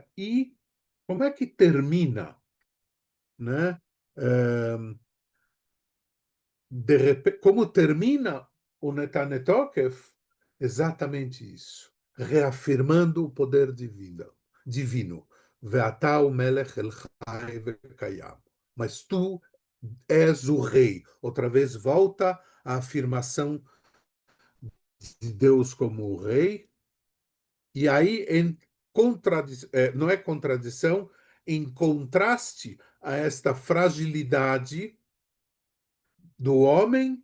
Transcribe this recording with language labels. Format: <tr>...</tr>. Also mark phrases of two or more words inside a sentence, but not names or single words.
<pt>E como é que termina, né? De repente, como termina o Netanetokov? Exatamente isso, reafirmando o poder divino.</pt> <he>ואתה מלך אל חי וקיים.</he> <pt>Mas tu és o rei. Outra vez volta a afirmação de Deus como o rei. E aí, não é contradição, em contraste a esta fragilidade do homem.</pt>